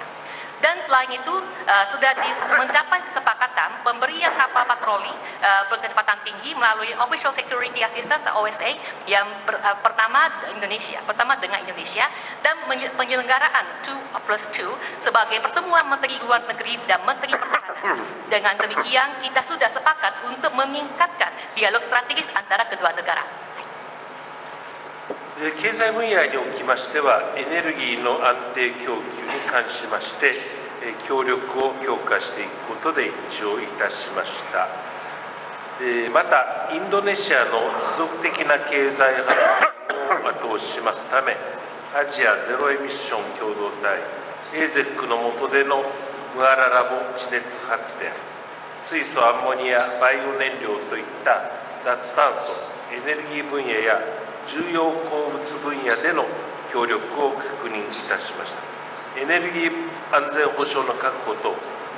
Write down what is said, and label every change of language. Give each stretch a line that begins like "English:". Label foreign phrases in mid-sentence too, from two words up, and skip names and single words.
Indonesian: Dan selain itu sudah mencapai kesepakatan pemberian kapal patroli berkecepatan tinggi melalui
English: Official Security Assistance OSA
Indonesian: yang pertama dengan Indonesia dan penyelenggaraan 2+2 sebagai pertemuan Menteri Luar Negeri dan Menteri Pertahanan. Dengan demikian kita sudah sepakat untuk meningkatkan dialog strategis antara kedua negara.
Japanese: 経済分野におきましては、エネルギーの安定供給に関しまして、協力を強化していくことで一致をいたしました。また、インドネシアの持続的な経済発展を後押ししますため、アジアゼロエミッション共同体 AZEC の下でのムアララボ地熱発電、水素アンモニアバイオ燃料といった脱炭素エネルギー分野や重要鉱物分野での協力を確認いたしました。エネルギー安全保障の確保と